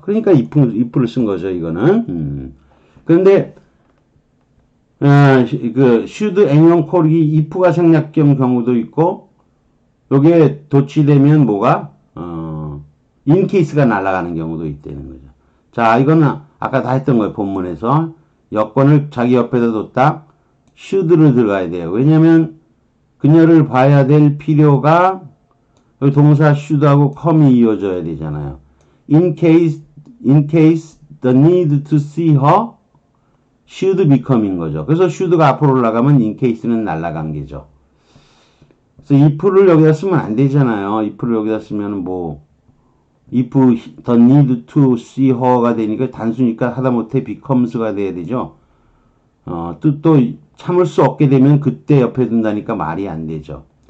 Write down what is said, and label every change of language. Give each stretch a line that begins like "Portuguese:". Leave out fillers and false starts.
Korean: 그러니까 if를 쓴 거죠. 이거는. 그런데 그
English: should anyone call
Korean: 이 if가 생략된 경우도 있고 요게 도치되면 뭐가 in case가 날아가는 경우도 있다는 거죠. 자, 이거는 아까 다 했던 거예요. 본문에서 여권을 자기 옆에다 뒀다 should를 들어가야 돼요. 왜냐면 그녀를 봐야 될 필요가 여기 동사 should하고 come이 이어져야 되잖아요.
English: In case the need to see her should become
Korean: 인 거죠. 그래서 should가 앞으로 올라가면 in case는 날아간 게죠. 그래서 if를 여기다 쓰면 안 되잖아요. if를 여기다 쓰면 뭐
English: if the need to see her
Korean: 가 되니까 단수니까 하다못해 becomes가 돼야 되죠. 또 참을 수 없게 되면 그때 옆에 둔다니까 말이 안 되죠.